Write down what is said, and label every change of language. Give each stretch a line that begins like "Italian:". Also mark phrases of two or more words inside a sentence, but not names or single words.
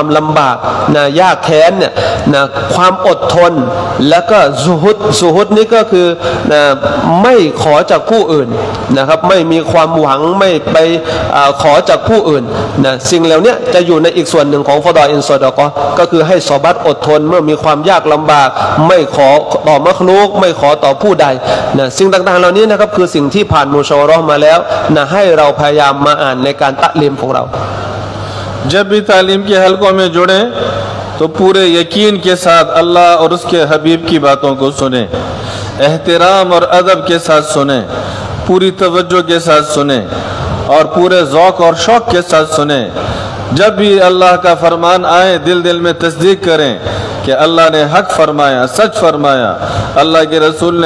Thai: ลำบากนะยากแค้นเนี่ยนะความอดทนแล้วก็ซุฮุดนี่ก็คือนะไม่ขอจากผู้อื่นนะครับไม่มีความหวังไม่ไปขอจากผู้อื่นนะสิ่งเหล่านี้จะอยู่ในอีกส่วนหนึ่งของฟอดออินซอดะกอก็คือให้ซอบัตอดทนเมื่อมีความยากลำบากไม่ขอต่อมักลุกไม่ขอต่อผู้ใดนะสิ่งต่างๆเหล่านี้นะครับคือสิ่งที่ผ่านมุชาวะเราะห์มาแล้วนะให้เราพยายามมาอ่านในการतालीमของเรา
Hindi: जब भी तालीम के हलकों में जुड़े तो पूरे यकीन के साथ अल्लाह और उसके हबीब की बातों को सुने एहतराम और अदब के साथ सुने पूरी तवज्जो के साथ सुने और पूरे ज़ौक़ और शौक़ के साथ सुने जब भी अल्लाह का फरमान आए दिल दिल में तस्दीक करें कि अल्लाह ने हक फरमाया सच फरमाया अल्लाह के रसूल ने